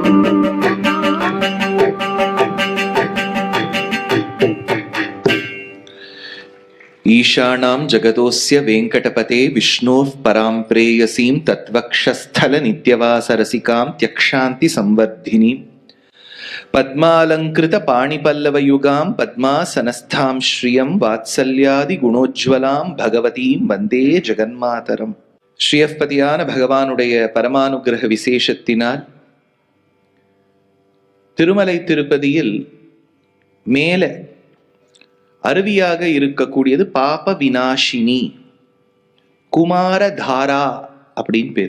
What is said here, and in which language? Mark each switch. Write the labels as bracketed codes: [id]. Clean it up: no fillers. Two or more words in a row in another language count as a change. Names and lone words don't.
[sa] ईशानां जगतोस्य वेंकटपते विष्णोः परां प्रेयसीं तत्वक्षस्थल नित्यवासरसिकां त्यक्षान्ति संवर्धिनीं पद्मालंकृत पाणिपल्लवयुगां पद्मासनस्थां श्रियं वात्सल्यादि गुणोज्ज्वलां भगवतीं वन्दे जगन्मातरम्. [ta] ஸ்ரீயப்பதியான பகவானுடைய பரமானுகிரக விசேஷத்தினால் திருமலை திருப்பதியில் மேல அருவியாக இருக்கக்கூடியது பாப விநாசினி குமாரதாரா அப்படின்னு பேர்.